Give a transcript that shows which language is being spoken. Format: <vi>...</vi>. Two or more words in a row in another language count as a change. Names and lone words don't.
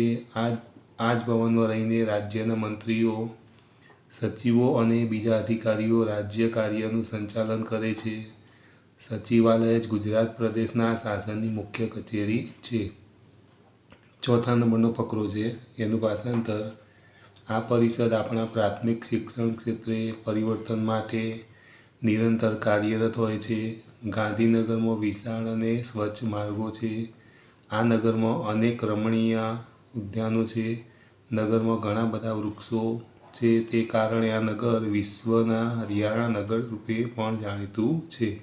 <gu>આજ ભવન મેં રહીને રાજ્યના મંત્રીઓ, સચિવો અને બીજા અધિકારીઓ રાજ્ય કાર્યનું સંચાલન કરે છે। સચિવાલય ગુજરાત પ્રદેશના શાસનની મુખ્ય કચેરી છે। ચોથા નંબરનો ફકરો છે એનું ભાષાંતર। આ પરિષદ આપણા પ્રાથમિક શિક્ષણ ક્ષેત્રે પરિવર્તન માટે નિરંતર કાર્યરત હોય છે। ગાંધીનગર મેં વિશાળ અને સ્વચ્છ માર્ગો છે। આ નગર મેં અનેક રમણીય ઉદ્યાનો છે। નગર મેં ઘણા બધા વૃક્ષો છે, તે કારણે આ નગર વિશ્વના હરિયાળા નગર રૂપે પણ જાણીતું છે।</gu>